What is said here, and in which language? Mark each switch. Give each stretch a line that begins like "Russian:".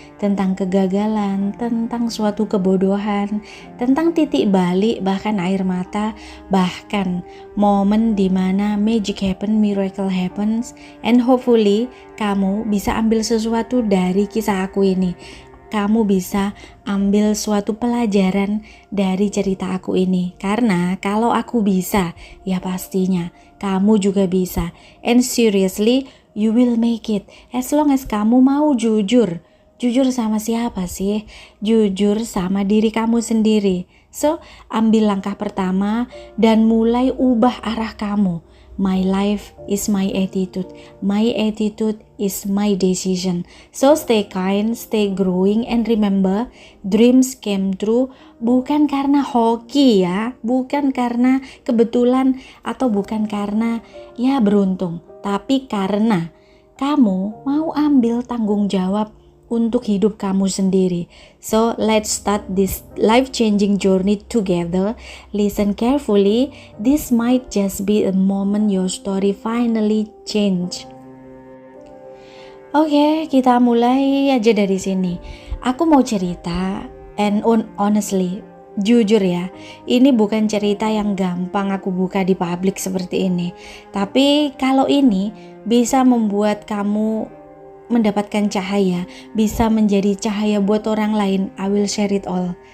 Indonesian: Tentang kegagalan, tentang suatu kebodohan, tentang titik balik, bahkan air mata, bahkan momen dimana
English: magic happen, miracle happens, and hopefully
Indonesian: kamu bisa ambil sesuatu dari kisah aku ini. Kamu bisa ambil suatu pelajaran dari cerita aku ini. Karena kalau aku bisa, ya pastinya kamu juga bisa.
English: And seriously, you will make it. As long as
Indonesian: kamu mau jujur. Jujur sama siapa sih? Jujur sama diri kamu sendiri. So, ambil langkah pertama dan mulai ubah arah kamu.
English: My life is my attitude. My attitude is my decision. So stay kind, stay growing, and remember, dreams came true
Indonesian: bukan karena hoki ya, bukan karena kebetulan atau bukan karena ya beruntung, tapi karena kamu mau ambil tanggung jawab untuk hidup kamu sendiri.
English: So let's start this life-changing journey together. Listen carefully. This might just be a moment your story finally change.
Indonesian: Oke, kita mulai aja dari sini. Aku mau cerita,
English: and honestly,
Indonesian: jujur ya, ini bukan cerita yang gampang aku buka di publik seperti ini. Tapi kalau ini bisa membuat kamu mendapatkan cahaya, bisa menjadi cahaya buat orang lain,
English: I will share it all.